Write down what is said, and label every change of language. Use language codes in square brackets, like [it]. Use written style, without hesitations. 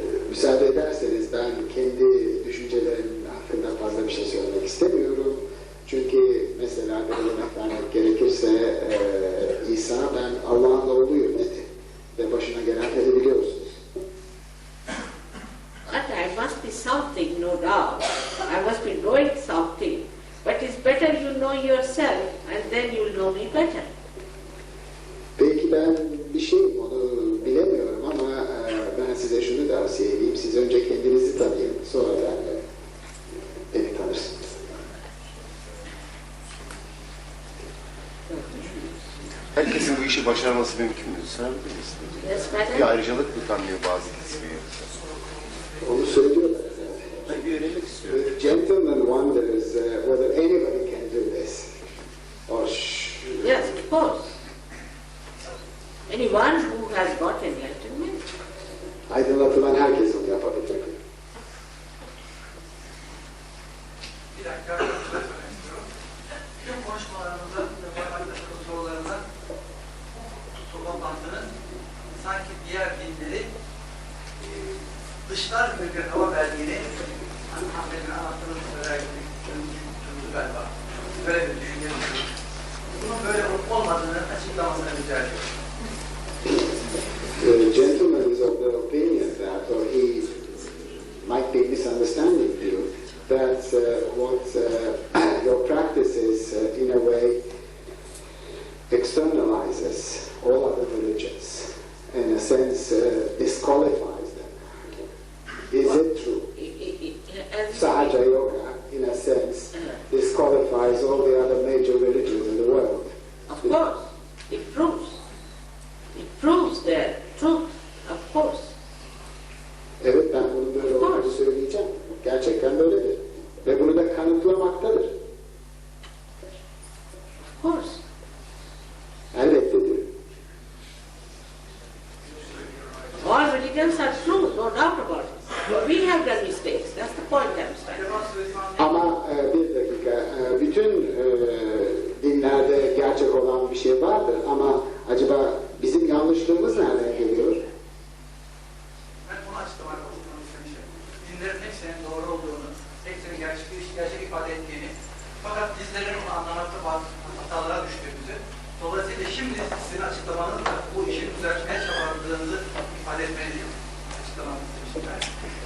[tr] Müsaade ederseniz ben kendi düşüncelerim hakkında fazla bir şey söylemek istemiyorum. Çünkü mesela bir örnek vermek gerekirse İsa ben Allah'ın oğluyum dedi. Ve başına gelenleri biliyorsunuz. [en] But I must be something, no doubt. I must be knowing something. But it's better you know yourself and and then you'll know me better. [tr] Belki ben bir şeyim, onu bilemiyorum ama ben size şunu tavsiye edeyim. Siz önce kendinizi tanıyın, sonra da beni tanırsınız. Herkesin bu işi başarması mümkün mü? Sorabilir misiniz? [en] Yes, [tr] Bir [en] madam. [tr] ayrıcalık mı tanıyor bazı kesimi? Onu söylüyorlar. Ben bir öğrenmek istiyorum. [en] The gentleman wonders whether anybody can do this. Or Yes, of course. Anyone who has got enlightenment. [tr] aydınlatılan herkes onu yapabilir. Bir dakika, şöyle söylemek istiyorum. Tüm konuşmalarımızda ve parmaklaştığımız sorularında toplantının sanki diğer dinleri dışlar bir hava verdiğini Ahmet'in anlattığını söylerken düşündü galiba. Böyle bir düşünce. Bunun böyle olmadığını açıklamasını rica ediyorum. [en] The gentleman is of the opinion that, or he might be misunderstanding you, that what your practice is in a way externalizes all other religions, in a sense disqualifies them. Is it true? Sahaja Yoga, in a sense, disqualifies all the other major religions in the world. Of course, it proves. It proves their truth, of course. [tr] Evet, ben bunun böyle olduğunu söyleyeceğim. Gerçekten böyledir. Ve bunu da kanıtlamaktadır. [en] Of course. [tr] Elbette diyor. [en] All religions are true, no doubt about it. We have done mistakes. That's the point I'm trying. [tr] Ama bir dakika, bütün dinlerde gerçek olan bir şey vardır ama acaba bizim yanlışlığımız nereden geliyor? Ben bunu açıklamak istemişim. Dinlerin hepsinin doğru olduğunu, hepsinin gerçek ifade ettiğini, fakat bizlerin onu anlamakta bazı hatalara düştüğümüzü, dolayısıyla şimdi sizin açıklamanızla bu işin düzeltmeye çabaladığınızı ifade etmenizi açıklamak istemişim ben.